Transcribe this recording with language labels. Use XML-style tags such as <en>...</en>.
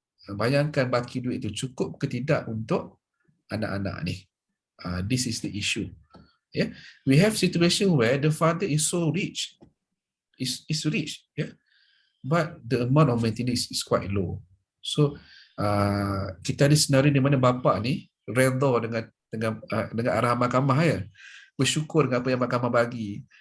<ms>Bayangkan baki duit itu cukup ke tidak untuk anak-anak ni.</ms> <en>This is the issue. Yeah, we have situation where the father is so rich, is rich, but the amount of maintenance is quite low.</en> <ms>So kita ada senario di mana bapa ni redha dengan arahan mahkamah, bersyukur dengan apa yang mahkamah bagi.</ms>